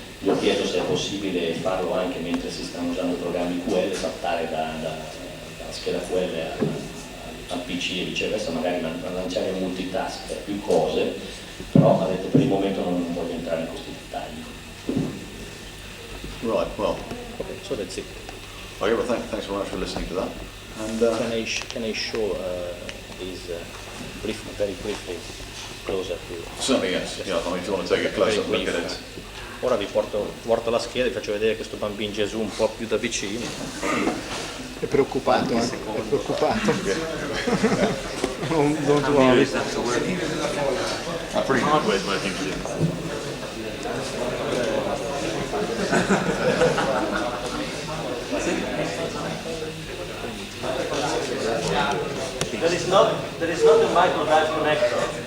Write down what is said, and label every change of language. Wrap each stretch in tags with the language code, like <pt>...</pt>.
<it>Gli ho chiesto se è possibile farlo anche mentre si stanno usando i programmi QL, saltare dalla scheda QL al PC e viceversa, magari lanciare multitask per più cose, però ha detto per il momento non voglio entrare in questi dettagli.</it> <en>Right, well. Okay, so that's it. Okay, well, thanks very much for listening to that. And Can I show these very briefly closer to? certainly, yes. Yeah, I mean, if you want to take a close-up look at it.</en> <it>Ora vi porto la scheda e vi faccio vedere questo bambino Gesù un po' più da vicino. È preoccupato, è preoccupato.</it> <en>Don't worry. Pretty hardware is working for you. There is not a micro drive connector.</en>